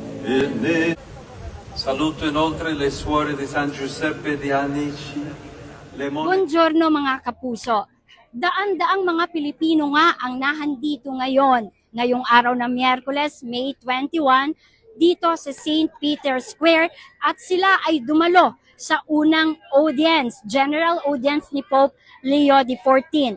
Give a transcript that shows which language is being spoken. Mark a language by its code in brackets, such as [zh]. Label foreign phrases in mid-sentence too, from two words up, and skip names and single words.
[it] Saluto inoltre le suore di San Giuseppe di Anici, le [tl] Buongiorno mga kapuso. Daan-daang mga Pilipino nga ang nahandito ngayong araw ng Miyerkules, May 21, dito sa St. Peter's Square at sila ay dumalo sa unang audience, [en] general audience [tl] ni Pope Leo XIV.